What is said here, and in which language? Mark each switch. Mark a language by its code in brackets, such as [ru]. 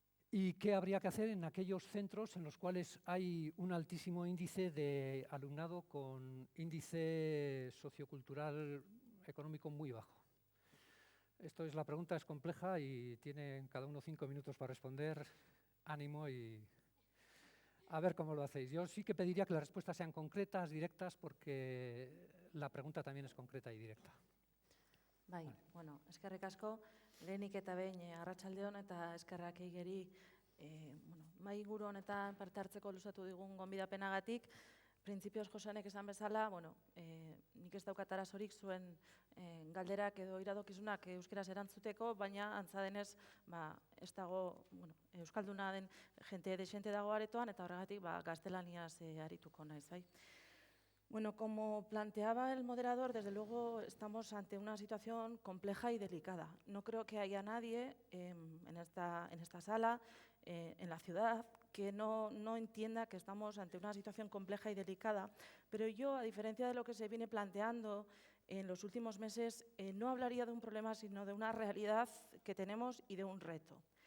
[es] ¿Y qué habría que hacer en aquellos centros en los cuales hay un altísimo índice de alumnado con índice sociocultural económico muy bajo? La pregunta es compleja y tienen cada uno 5 minutos para responder. Ánimo y a ver cómo lo hacéis. Yo sí que pediría que las respuestas sean concretas, directas, porque la pregunta también es concreta y directa. [eu] Bueno, eskerrik asko, lehenik eta behin arratsalde on eta eskerrak Igeri mahai inguru honetan parte hartzeko luzatu digun gonbidapenagatik. Printzipioz Joseanek esan bezala, nik ez daukat arazorik zuen galderak edo iradokizunak euskeraz erantzuteko, baina antza denez ez dago euskalduna den jente desente dago aretoan, eta horregatik gaztelaniaz arituko naiz. [es] Bueno, como planteaba el moderador, desde luego estamos ante una situación compleja y delicada. No creo que haya nadie en esta sala, en la ciudad, que no entienda que estamos ante una situación compleja y delicada, pero yo, a diferencia de lo que se viene planteando en los últimos meses, no hablaría de un problema, sino de una realidad que tenemos y de un reto.